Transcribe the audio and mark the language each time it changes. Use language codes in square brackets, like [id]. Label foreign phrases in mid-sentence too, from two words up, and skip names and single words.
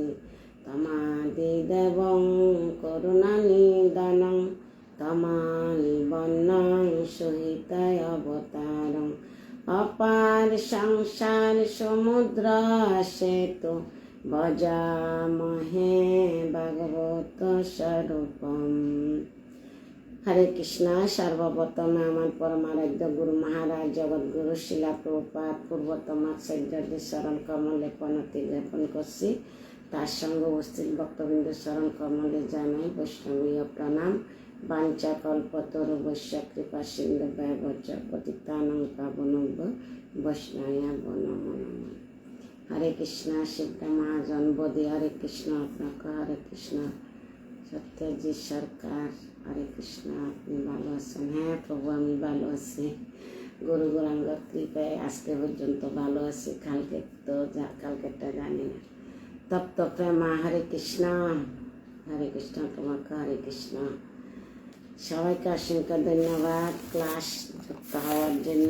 [sa] तमादिदेवं करुणानिधानं तमालिवन्नं सुहितयवतारम् अपार संसार समुद्र सेतु भजामहे भागवत स्वरूपम। [bn] হরে কৃষ্ণ। সর্বপ্রথমে আমার পরমারাধ্য গুরু মহারাজ জগদ্গুরু শিলা প্রভুপাদ পূর্বতম আচার্যদের চরণ কমলে প্রণতি জ্ঞাপন করছি। তার সঙ্গে উপস্থিত ভক্তবৃন্দ চরণ কমলে জানাই বৈষ্ণবীয় প্রণাম। [sa] বাঞ্ছা কল্পতরুভ্যশ্চ কৃপা সিন্ধুভ্যেব পতিতানাং পাবনেভ্যো বৈষ্ণবেভ্যো নমো নমঃ। [bn] হরে কৃষ্ণ। সিদ্ধ মহাজন বোধি হরে কৃষ্ণ। আপনাকে হরে কৃষ্ণ। सत्यजी सरकार হরে কৃষ্ণ। আপনি ভালো আছেন? হ্যাঁ প্রভু, আমি ভালো আছি। গুরু গৌরাঙ্গর কৃপায় আজকে পর্যন্ত ভালো আছি। কালকেরটা জানি না। তপ্ত প্রেমা হরে কৃষ্ণ। তোমাকে হরে কৃষ্ণ। সবাইকে অসংখ্য ধন্যবাদ ক্লাস যুক্ত হওয়ার জন্য।